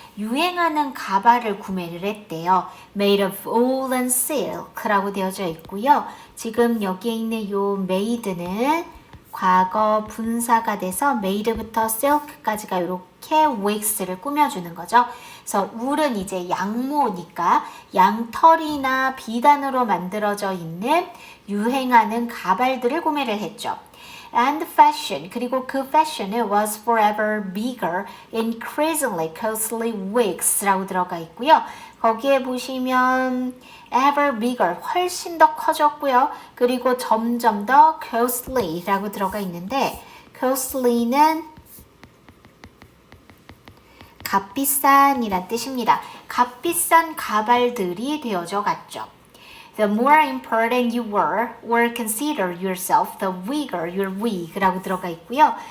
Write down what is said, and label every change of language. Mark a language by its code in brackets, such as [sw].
[ko] 유행하는 가발을 구매를 했대요. [en] Made of wool and silk라고 되어져 있고요. [ko] 지금 여기에 있는 요 made는 과거 분사가 돼서 made부터 silk까지가 이렇게 wigs를 꾸며주는 거죠. 그래서 wool은 이제 양모니까 양털이나 비단으로 만들어져 있는 유행하는 가발들을 구매를 했죠. [en] And fashion, 그리고 그 fashion은 was forever bigger, increasingly costly wigs라고 들어가 있고요. [ko] 거기에 보시면 ever bigger, 훨씬 더 커졌고요. 그리고 점점 더 costly라고 들어가 있는데 costly는 값비싼이란 뜻입니다. 값비싼 가발들이 되어져 갔죠. [en] The more important you were or consider yourself, the bigger your wig라고 들어가 있고요.